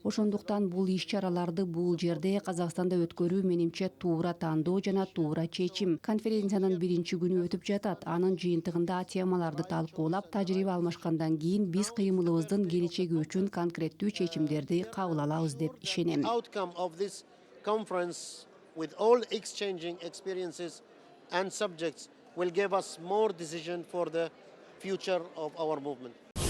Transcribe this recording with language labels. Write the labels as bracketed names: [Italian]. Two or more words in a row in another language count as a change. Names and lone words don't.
[Kyrgyz] Ошондуктан бул иш-чараларды бул жерде Казакстанда өткөрүү менимче туура тандоо жана туура чечим. Конференциянын биринчи күнү өтүп жатат. Анын жыйынтыгында темаларды талкуулап, тажрыйба алмашкандан кийин биз кыймылыбыздын келечеги үчүн конкреттүү чечимдерди кабыл алабыз деп ишенем. [English] Outcome of this conference, with all exchanging experiences and subjects, will give us more decision for the future of our movement.